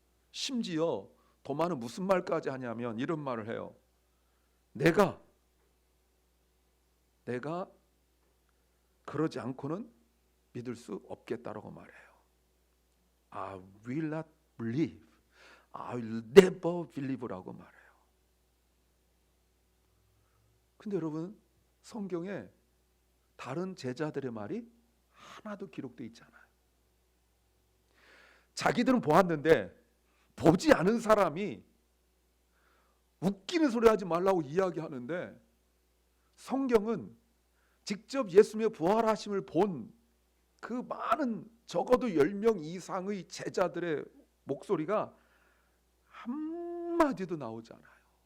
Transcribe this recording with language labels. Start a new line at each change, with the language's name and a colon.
Korean: 심지어 도마는 무슨 말까지 하냐면 이런 말을 해요. 내가 그러지 않고는 믿을 수 없겠다라고 말해요.
English: I will not believe. I will never believe라고
Korean: 말해요. 근데 여러분, 성경에 다른 제자들의 말이 하나도 기록되어 있지 않아요. 자기들은 보았는데 보지 않은 사람이 웃기는 소리 하지 말라고 이야기하는데, 성경은 직접 예수님의 부활하심을 본 그 많은, 적어도 10명 이상의 제자들의 목소리가 한마디도 나오지 않아요.